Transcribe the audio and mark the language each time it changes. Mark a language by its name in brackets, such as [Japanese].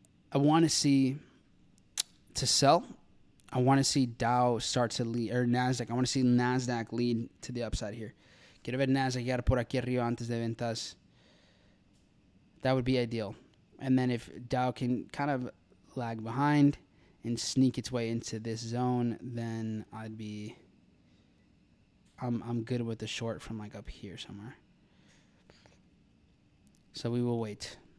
[English] I want to see to sell. I want to see Dow start to lead, or NASDAQ. I want to see NASDAQ lead to the upside here. [Spanish] Quiero ver NASDAQ llegar por aquí arriba antes de ventas. [English] That would be ideal. And then if Dow can kind of lag behind and sneak its way into this zone, then I'm good with the short from like up here somewhere. So we will wait.